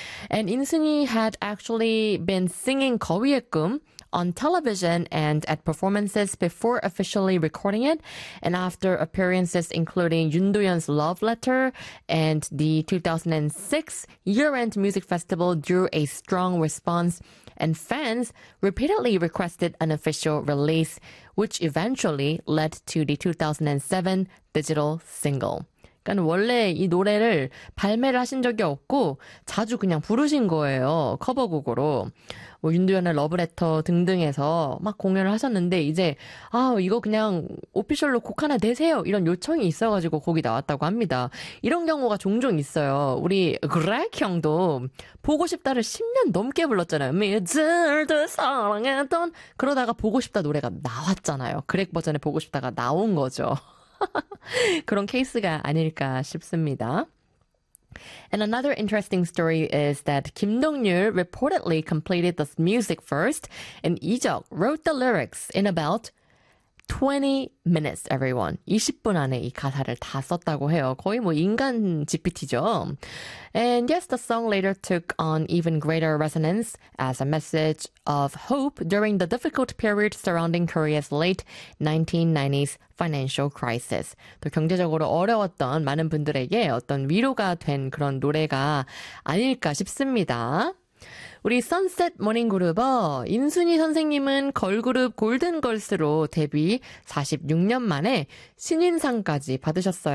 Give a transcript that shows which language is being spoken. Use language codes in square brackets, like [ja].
[en] And 인순이 had actually been singing 거위의 꿈 on television and at performances before officially recording it, and after appearances including 윤도현's Love Letter and the 2006 year-end music festival drew a strong response, and fans repeatedly requested an official release, which eventually led to the 2007 digital single. [ko] 그러니까 원래 이 노래를 발매를 하신 적이 없고 자주 그냥 부르신 거예요. 커버곡으로. 뭐 윤도현의 러브레터 등등에서 막 공연을 하셨는데 이제 아, 이거 그냥 오피셜로 곡 하나 내세요. 이런 요청이 있어 가지고 곡이 나왔다고 합니다. 이런 경우가 종종 있어요. 우리 그렉 형도 보고 싶다를 10년 넘게 불렀잖아요. 미즈를 사랑했던 그러다가 보고 싶다 노래가 나왔잖아요. 그렉 버전의 보고 싶다가 나온 거죠. 그런 케이스가 아닐까 싶습니다. [en] And another interesting story is that 김동률 reportedly completed the music first, and 이적 wrote the lyrics in about 20 minutes, everyone. [ko] 20분 안에 이 가사를 다 썼다고 해요. 거의 뭐 인간 GPT죠. [en] And yes, the song later took on even greater resonance as a message of hope during the difficult period surrounding Korea's late 1990s financial crisis. [ko] 또 경제적으로 어려웠던 많은 분들에게 어떤 위로가 된 그런 노래가 아닐까 싶습니다. 우리 선셋 모닝 그룹어 인순이 선생님은 걸그룹 골든걸스로 데뷔 46년 만에 신인상까지 받으셨어요.